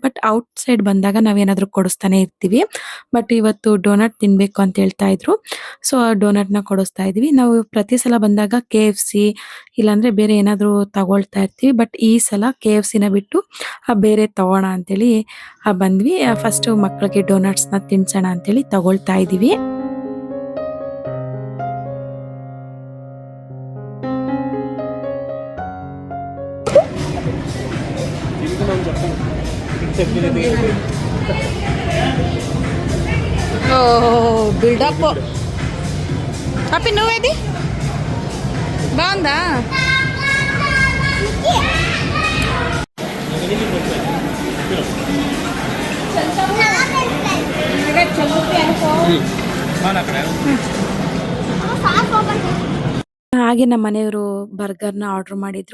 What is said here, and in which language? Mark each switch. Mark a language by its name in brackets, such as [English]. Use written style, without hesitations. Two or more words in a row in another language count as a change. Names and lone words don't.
[Kannada] ಬಟ್ ಔಟ್ ಸೈಡ್ ಬಂದಾಗ ನಾವೇನಾದರೂ ಕೊಡಿಸ್ತಾನೆ ಇರ್ತೀವಿ. ಬಟ್ ಇವತ್ತು ಡೋನಟ್ ತಿನ್ನಬೇಕು ಅಂತ ಹೇಳ್ತಾ ಇದ್ರು. ಸೊ ಆ ಡೋನಟ್ನ ಕೊಡಿಸ್ತಾ ಇದ್ವಿ. ನಾವು ಪ್ರತಿ ಸಲ ಬಂದಾಗ KFC ಇಲ್ಲಾಂದರೆ ಬೇರೆ ಏನಾದರೂ ತಗೊಳ್ತಾ ಇರ್ತೀವಿ. ಬಟ್ ಈ ಸಲ KFCನ ಬಿಟ್ಟು ಬೇರೆ ತಗೋಣ ಅಂತೇಳಿ ಬಂದ್ವಿ. ಫಸ್ಟು ಮಕ್ಕಳಿಗೆ ಡೋನಟ್ಸ್ನ ತಿನ್ಸೋಣ ಅಂತೇಳಿ ತಗೊಳ್ತಾ ಇದ್ದೀವಿ. [Telugu] బిల్డప్ అప్పి నువ్వేది బాగుందా? [Kannada] ಹಾಗೆ ನಮ್ಮ ಮನೆಯವರು ಬರ್ಗರ್ನ ಆರ್ಡರ್ ಮಾಡಿದ್ರು.